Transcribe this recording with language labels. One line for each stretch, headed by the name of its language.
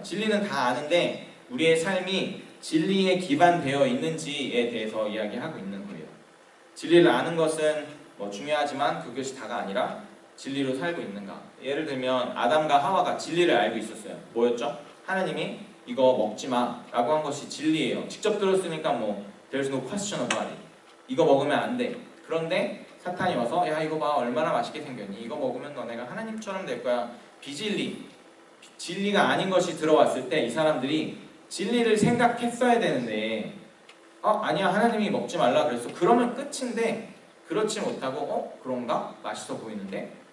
Korean: 진리는 다 아는데 우리의 삶이 진리에 기반되어 있는지에 대해서 이야기하고 있는 거예요. 진리를 아는 것은 중요하지만 그것이 다가 아니라 진리로 살고 있는가. 예를 들면 아담과 하와가 진리를 알고 있었어요. 뭐였죠? 하나님이 이거 먹지 마 라고 한 것이 진리예요. 직접 들었으니까
English: there's no question about it.
Korean: 이거 먹으면 안 돼. 그런데 사탄이 와서 야 이거 봐 얼마나 맛있게 생겼니? 이거 먹으면 너네가 하나님처럼 될 거야. 비진리, 진리가 아닌 것이 들어왔을 때 이 사람들이 진리를 생각했어야 되는데 아니야 하나님이 먹지 말라 그랬어. 그러면 끝인데 그렇지 못하고 그런가? 맛있어 보이는데?